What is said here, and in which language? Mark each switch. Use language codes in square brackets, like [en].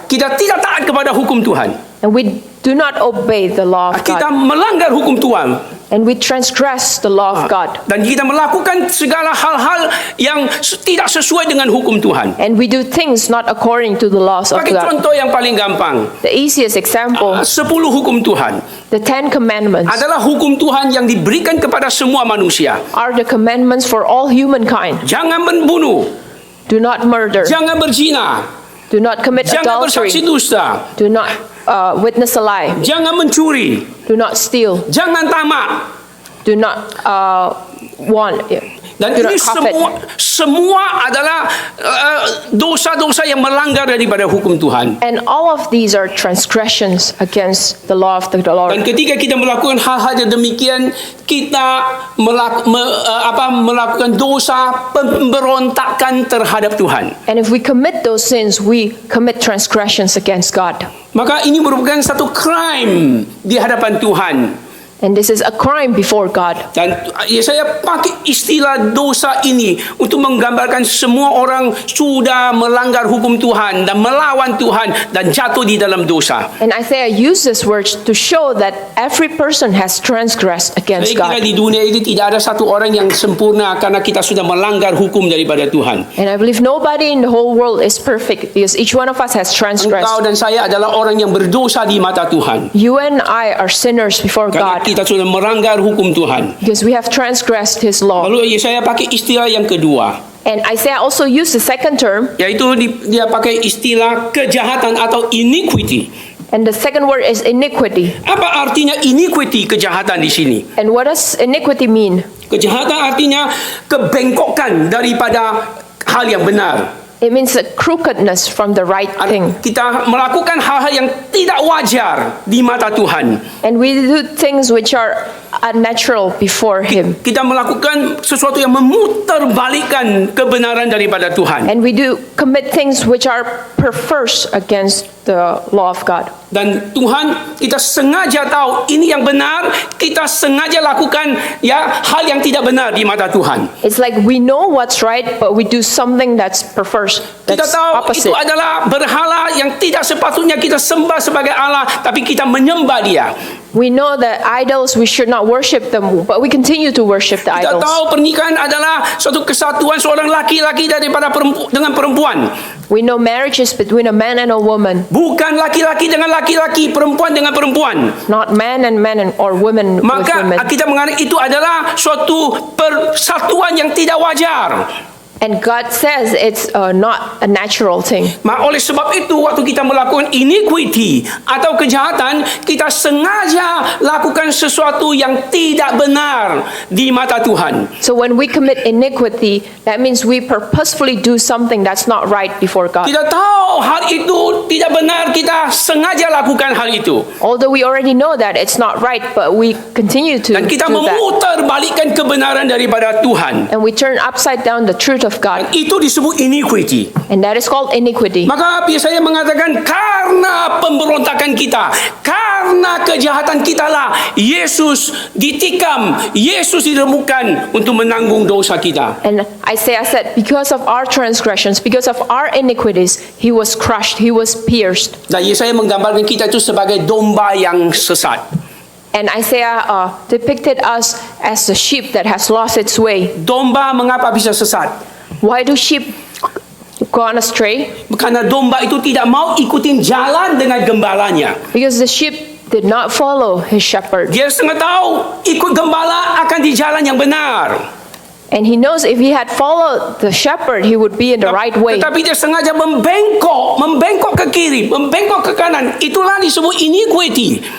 [id] Kita tidak taat kepada hukum Tuhan. [en] And we do not obey the law of [id] Kita [en] God. [id] melanggar hukum Tuhan. [en] And we transgress the law of God. [id] Dan kita melakukan segala hal-hal yang tidak sesuai dengan hukum Tuhan. [en] And we do things not according to the laws of [id] Bagi [en] God. [id] contoh yang paling gampang, [en] The easiest example, [id] 10 hukum Tuhan [en] the 10 commandments [id] adalah hukum Tuhan yang diberikan kepada semua manusia. [en] are the commandments for all humankind. [id] Jangan membunuh, [en] Do not murder. [id] jangan berzina, [en] Do not commit [id] jangan bersaksi [en] adultery. [id] dusta, [en] Do not witness a lie. [id] jangan mencuri, [en] Do not steal. [id] jangan tamak. [en] Do not want. [id] Dan [en] Do [id] ini [en] not covet. [id] semua adalah dosa-dosa yang melanggar daripada hukum Tuhan. [en] And all of these are transgressions against the law of the [id] Dan [en] Lord. [id] ketika kita melakukan hal-hal yang demikian, kita melakukan dosa pemberontakan terhadap Tuhan. [en] And if we commit those sins, we commit transgressions against God. [id] Maka ini merupakan satu crime di hadapan Tuhan. [en] And this is a crime before God. [id] Dan Yesaya pakai istilah dosa ini untuk menggambarkan semua orang sudah melanggar hukum Tuhan dan melawan Tuhan dan jatuh di dalam dosa. [en] And Isaiah used this words to show that every person has transgressed against [id] Saya kira [en] God. [id] di dunia ini tidak ada satu orang yang sempurna karena kita sudah melanggar hukum daripada Tuhan. [en] And I believe nobody in the whole world is perfect because each one of us has transgressed. [id] Engkau dan saya adalah orang yang berdosa di mata Tuhan. [en] You and I are sinners before [id] Karena [en] God [id] kita sudah melanggar hukum Tuhan. [en] because we have transgressed His law. [id] Lalu Yesaya pakai istilah yang kedua, [en] And Isaiah also used the second term, [id] yaitu dia pakai istilah kejahatan atau iniquity. [en] and the second word is iniquity. [id] Apa artinya iniquity, kejahatan di sini? [en] And what does iniquity mean? [id] Kejahatan artinya kebengkokan daripada hal yang benar. [en] It means the crookedness from the right thing. [id] Kita melakukan hal-hal yang tidak wajar di mata Tuhan. [en] And we do things which are unnatural before Him. [id] Kita melakukan sesuatu yang memutarbalikkan kebenaran daripada Tuhan. [en] And we do commit things which are perverse against the law of God. [id] Dan Tuhan, kita sengaja tahu ini yang benar, kita sengaja lakukan hal yang tidak benar di mata Tuhan. [en] It's like we know what's right, but we do something that's perverse, [id] Kita [en] that's [id] tahu itu [en] opposite. [id] adalah berhala yang tidak sepatutnya kita sembah sebagai Allah, tapi kita menyembah dia. [en] We know that idols, we should not worship them, but we continue to worship the [id] Kita [en] idols. [id] tahu pernikahan adalah suatu kesatuan seorang laki-laki dengan perempuan. [en] We know marriage is between a man and a woman, [id] Bukan laki-laki dengan laki-laki, perempuan dengan perempuan. [en] not man and or women with [id] Maka [en] women. [id] kita menganggap itu adalah suatu persatuan yang tidak wajar. [en] And God says it's not a natural thing. [id] Oleh sebab itu, waktu kita melakukan iniquity atau kejahatan, kita sengaja lakukan sesuatu yang tidak benar di mata Tuhan. [en] So when we commit iniquity, that means we purposefully do something that's not right before God. [id] Kita tahu hal itu tidak benar, kita sengaja lakukan hal itu. [en] Although we already know that it's not right, but we continue to [id] Dan kita [en] do that. [id] memutarbalikkan kebenaran daripada Tuhan. [en] And we turn upside down the truth of God. [id] Itu disebut iniquity. [en] And that is called iniquity. [id] Maka biasanya mengatakan karena pemberontakan kita, karena kejahatan kita lah Yesus ditikam, Yesus diremukkan untuk menanggung dosa kita. [en] And Isaiah said, because of our transgressions, because of our iniquities, He was crushed, He was pierced. [id] Dan Yesaya menggambarkan kita itu sebagai domba yang sesat. [en] And Isaiah depicted us as the sheep that has lost its way. [id] Domba mengapa bisa sesat? [en] Why do sheep gone astray? [id] Karena domba itu tidak mau ikutin jalan dengan gembalanya. [en] Because the sheep did not follow his shepherd. [id] Dia setengah tahu ikut gembala akan di jalan yang benar. [en] And he knows if he had followed the shepherd, he would be in the right way. [id] Tetapi dia sengaja membengkok ke kiri, membengkok ke kanan. Itulah disebut iniquity.